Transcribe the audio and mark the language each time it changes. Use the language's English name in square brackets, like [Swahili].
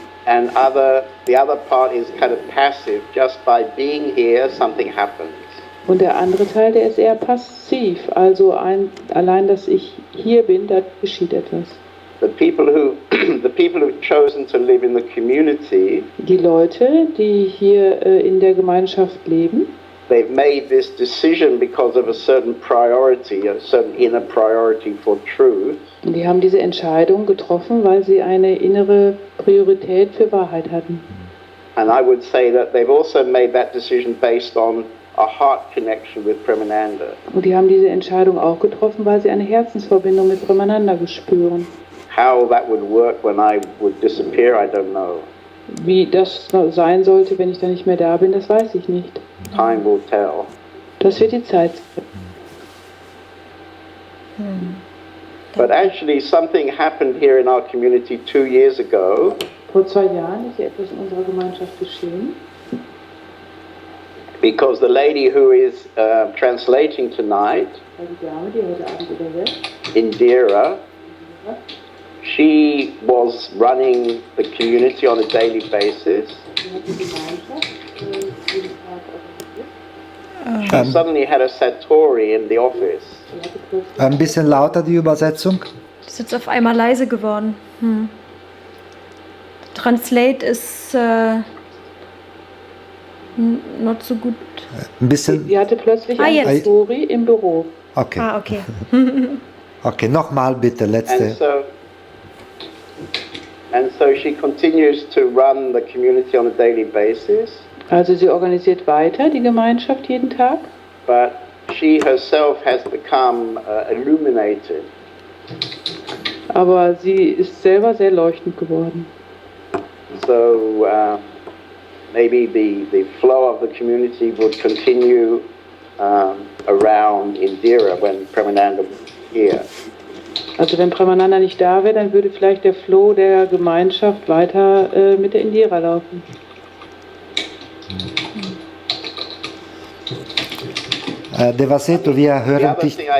[English] And the other part is kind of passive. Just by being here, something happens. [German] Und der andere Teil, der ist eher passiv. Also allein, dass ich hier bin, da geschieht etwas. [English] The people who've chosen to live in the community, [German] Die Leute, die hier in der Gemeinschaft leben, [English] they've made this decision because of a certain priority, a certain inner priority for truth. [German] die haben diese Entscheidung getroffen, weil sie eine innere Priorität für Wahrheit hatten. [English] And I would say that they've also made that decision based on a heart connection with Premananda. [German] Und die haben diese Entscheidung auch getroffen, weil sie eine Herzensverbindung mit Premananda spüren. [English] How that would work when I would disappear, I don't know. [German] Wie das sein sollte, wenn ich da nicht mehr da bin, das weiß ich nicht. [English] Time will tell. [German] Das wird die Zeit Hm. [English] But actually something happened here in our community 2 years ago. [German] Vor 2 Jahren ist ja etwas in unserer Gemeinschaft geschehen. [English] Because the lady who is translating tonight, [German] Weil die Dame, die heute Abend übersetzt, [English] Indira, she was running the community on a daily basis. She suddenly had a satori in the office. [German] Ein bisschen lauter die Übersetzung. Ist jetzt auf einmal leise geworden. [English] Translate [German] ist [English] not [German] so gut. Ein bisschen. Sie hatte plötzlich eine jetzt. Satori im Büro. Okay. Okay. Okay, nochmal bitte, letzte. [English] And so she continues to run the community on a daily basis. [German] Also sie organisiert weiter die Gemeinschaft jeden Tag. [English] But she herself has become illuminated. [German] Aber sie ist selber sehr leuchtend geworden. [English] So maybe the flow of the community would continue around Indira when Premananda was here. [German] Also wenn Premananda nicht da wäre, dann würde vielleicht der Flow der Gemeinschaft weiter mit der Indira laufen. Devaseto, wir hören dich.